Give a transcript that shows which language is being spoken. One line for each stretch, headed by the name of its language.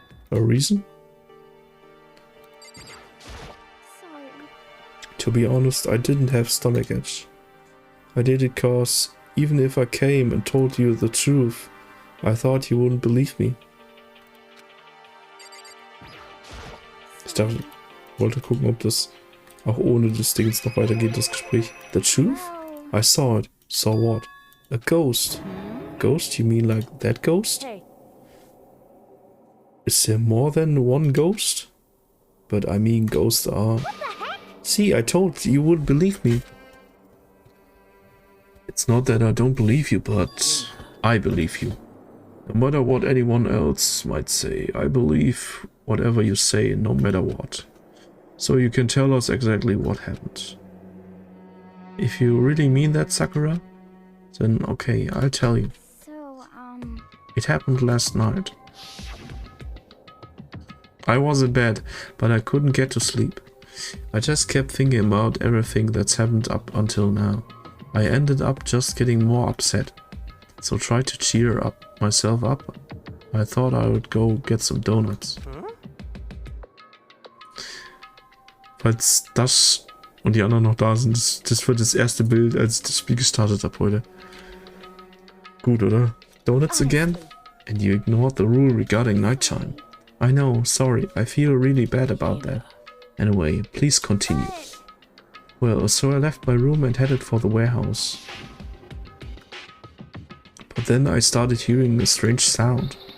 English: A reason? sorry. To be honest, I didn't have stomach itch. I did it cause even if I came and told you the truth, I thought you wouldn't believe me.
German: Wollte gucken, ob das auch ohne das Ding jetzt noch weitergeht, das Gespräch.
English: The truth? Well, I saw it. Saw what? A ghost. Ghost? You mean like that ghost? Hey, Is there more than one ghost? But I mean ghosts are... See, I told you wouldn't believe me. It's not that I don't believe you, but I believe you. No matter what anyone else might say, I believe whatever you say, no matter what. So you can tell us exactly what happened. If you really mean that, Sakura, then okay, I'll tell you. so, It happened last night. I was in bed, but I couldn't get to sleep. I just kept thinking about everything that's happened up until now. I ended up just getting more upset. So tried to cheer myself up. I thought I would go get some donuts.
German: Falls das und die anderen noch da sind, das wird das erste Bild, als ich das Spiel gestartet habe heute. Gut, oder?
English: Donuts again? And you ignored the rule regarding nighttime. I know, sorry, I feel really bad about that. Anyway, please continue. Well, so I left my room and headed for the warehouse. But then I started hearing a strange sound.